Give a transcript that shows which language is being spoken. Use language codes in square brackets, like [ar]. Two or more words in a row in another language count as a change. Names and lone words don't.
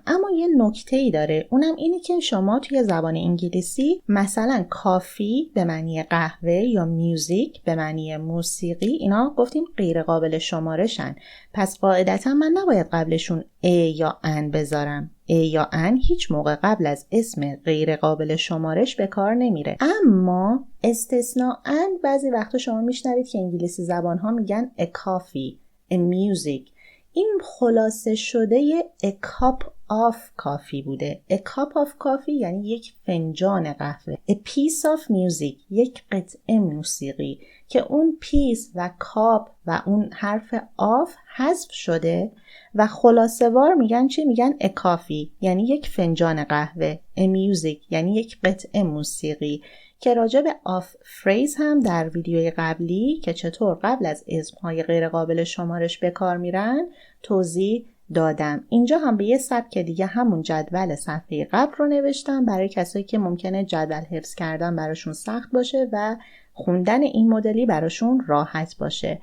[fa] اما یه نکته‌ای داره، اونم اینه که شما توی زبان انگلیسی مثلا کافی به معنی قهوه یا میوزیک به معنی موسیقی، اینا گفتیم غیر قابل شمارشن، پس قاعدتا من نباید قبلشون ا یا ان بذارم. ا یا ان هیچ موقع قبل از اسم غیر قابل شمارش به کار نمیره. اما استثناءً بعضی وقتا شما میشنوید که انگلیسی زبان ها میگن [en] a coffee, a music. [fa] این خلاصه شده [en] a cup of coffee [fa] بوده. [en] A cup of coffee [fa] یعنی یک فنجان قهوه. [en] A piece of music [fa] یک قطعه موسیقی که اون پیس و کاپ و اون حرف of حذف شده و خلاصه وار میگن چی؟ میگن [en] a coffee [fa] یعنی یک فنجان قهوه. [en] A music [fa] یعنی یک قطعه موسیقی که راجع به [en] of phrase [fa] هم در ویدیوی قبلی که چطور قبل از اسمهای غیر قابل شمارش به کار میرن توضیح دادم. اینجا هم به یه سبک دیگه همون جدول صفحه قبل رو نوشتم برای کسایی که ممکنه جدول حفظ کردن براشون سخت باشه و خوندن این مدلی براشون راحت باشه.